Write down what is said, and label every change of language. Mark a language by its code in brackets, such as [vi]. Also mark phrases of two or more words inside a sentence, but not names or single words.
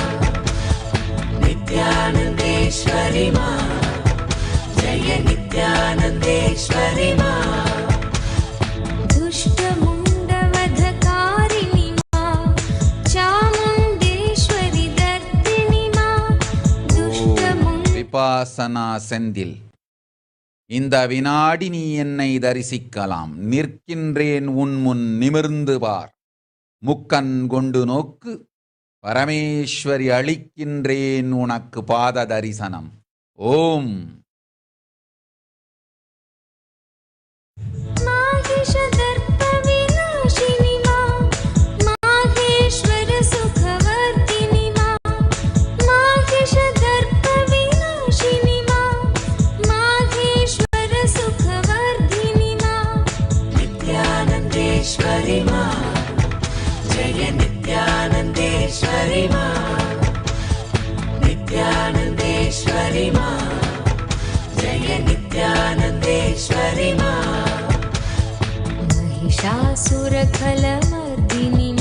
[sa] नित्यानन्देश्वरि मा जय नित्यानन्देश्वरि मा. दुष्टमुण्डवधकारिणि मा चामुण्डेश्वरि दर्दिनि मा. [ta] விபாசனா செந்தில், இந்த வினாடி நீ என்னை தரிசிக்கலாம். நிற்கின்றேன் உன் முன், நிமிர்ந்து பார். முக்கண் கொண்டு நோக்கு, பரமேஸ்வரி அளிக்கின்றேன் உனக்கு பாத தரிசனம். [sa] ஓம் माहिषदर्पविनाशिनि मा माहेश्वर सुखवर्धिनि मा. माहिषदर्पविनाशिनि मा माहेश्वर सुखवर्धिनि मा. नित्यानन्देश्वरि मा जय नित्यानन्देश्वरि मा. नित्यानन्देश्वरि मा जय नित्यानन्देश्वरि मा. महिषासुरखलमर्दिनि